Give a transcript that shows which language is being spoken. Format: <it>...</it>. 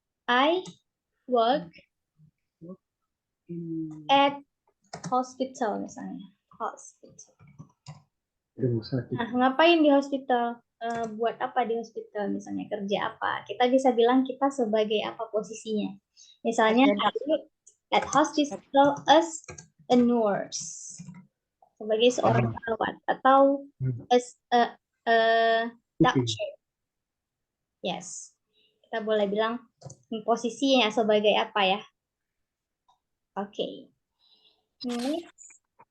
<en>I work at hospital misalnya. Hospital.</en> <id>Rumah sakit. Nah, ngapain di hospital? Buat apa di hospital? Misalnya kerja apa? Kita bisa bilang kita sebagai apa posisinya.</id> <en>Misalnya I work at hospital as a nurse.</en> <id>Sebagai seorang perawat atau</id> <en>as a doctor.</en> <id>Yes. Kita boleh bilang posisinya sebagai apa ya? Oke. Next.</id>